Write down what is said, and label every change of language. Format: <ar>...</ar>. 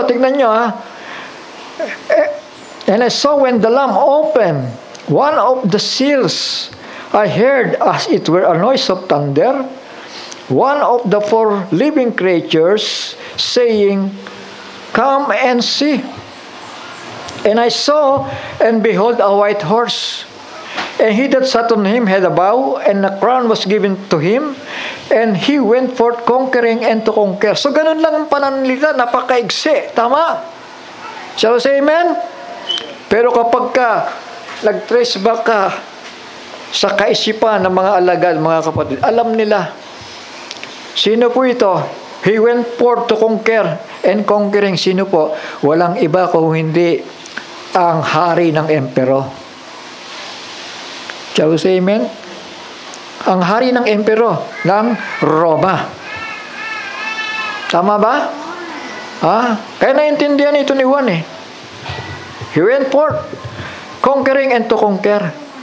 <tl>Tignan nyo,</tl> <en>And I saw when the Lamb opened one of the seals, I heard as it were a noise of thunder, one of the 4 living creatures saying, Come and see. And I saw, and behold, a white horse. And he that sat on him had a bow, and a crown was given to him, and he went forth conquering and to conquer.</en> <tl>So ganun lang ang pananalita, napakaigsi. Tama?</tl> <en>Shall we say amen?</en> <tl>Pero kapag ka nag-trace back ka sa kaisipan ng mga alagad, mga kapatid, alam nila. Sino po ito?</tl> <en>He went forth to conquer and conquering.</en> <tl>Sino po? Walang iba kung hindi ang hari ng empero.</tl> <en>Shall we say amen?</en> <tl>Ang hari ng empero ng Roma. Tama ba? Kaya naintindihan ito ni Juan</tl> <en>He went forth conquering and to conquer.</en>